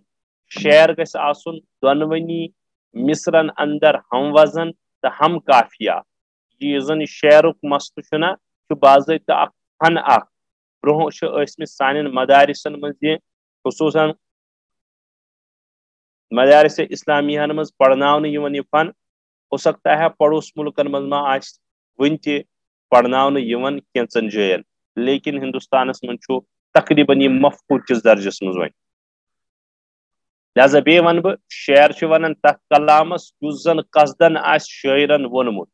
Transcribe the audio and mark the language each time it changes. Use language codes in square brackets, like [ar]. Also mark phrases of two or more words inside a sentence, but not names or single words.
[ks] شعر گژھِ آسن دونونی مصرن اندر ہم وزن تہٕ ہم قافیہ۔ یہ زن شعرک مسئلہ چھنا چھ باضابطہ اکھ فن اکھ، برونٛہہ چھ ٲسمٕتۍ سانٮ۪ن مدارسن منٛز یہ خصوصاً مدارس اسلامیہ مز پڑھناونہٕ یوان یہ فن، [ur] ہو سکتا ہے [ks] پڑوس ملکن مز ما آس ون تہ پڑھناونہٕ یوان کینژن جاین، لیکن ہندوستانس من چھُ تقریباً یہ مفقود کس درجس مز وۄنۍ۔ لہذا بیٚیہِ ون بہ شعر چھ ونان تتھ کلامس یس زن قصدن آس شاعرن وونمت۔